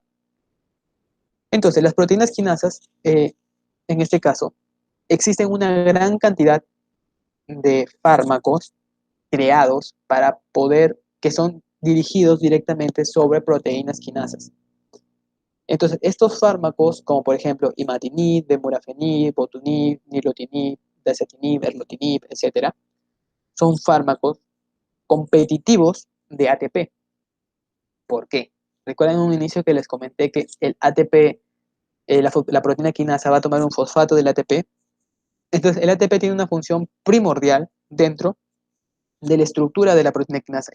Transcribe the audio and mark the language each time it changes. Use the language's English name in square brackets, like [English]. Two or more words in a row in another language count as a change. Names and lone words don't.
[Spanish] Entonces, las proteínas quinasas, en este caso, existen una gran cantidad de fármacos creados para poder, que son dirigidos directamente sobre proteínas quinasas. Entonces, estos fármacos, como por ejemplo imatinib, vemurafenib, botunib, nilotinib, dasatinib, erlotinib, etc., son fármacos competitivos de ATP. ¿Por qué? Recuerden en un inicio que les comenté que el ATP, la proteína quinasa va a tomar un fosfato del ATP. Entonces, el ATP tiene una función primordial dentro de la estructura de la proteína quinasa.